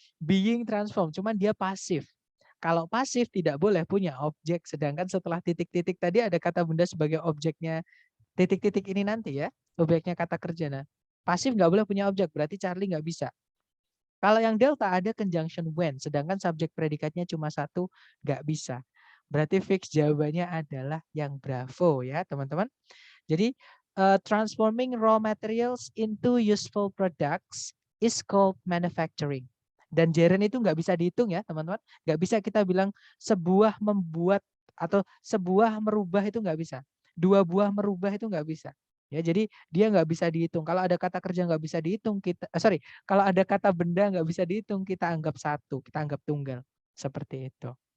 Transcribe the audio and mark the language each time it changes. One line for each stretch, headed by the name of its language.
English: Being transform,
Indonesian: cuman dia pasif. Kalau pasif tidak boleh punya objek, sedangkan setelah titik-titik tadi ada kata benda sebagai objeknya titik-titik ini nanti ya, objeknya kata kerja. Nah, pasif nggak boleh punya objek, berarti Charlie nggak bisa. Kalau yang delta ada conjunction when, sedangkan subjek predikatnya cuma satu, nggak bisa. Berarti fix jawabannya adalah yang Bravo ya teman-teman. Jadi
English: transforming raw materials into useful products is called manufacturing.
Indonesian: Dan gerund itu nggak bisa dihitung ya teman-teman. Nggak bisa kita bilang sebuah membuat atau sebuah merubah itu nggak bisa. Dua buah merubah itu nggak bisa. Ya, jadi dia nggak bisa dihitung. Kalau ada kata kerja nggak bisa dihitung, kalau ada kata benda nggak bisa dihitung, kita anggap satu, kita anggap tunggal. Seperti itu.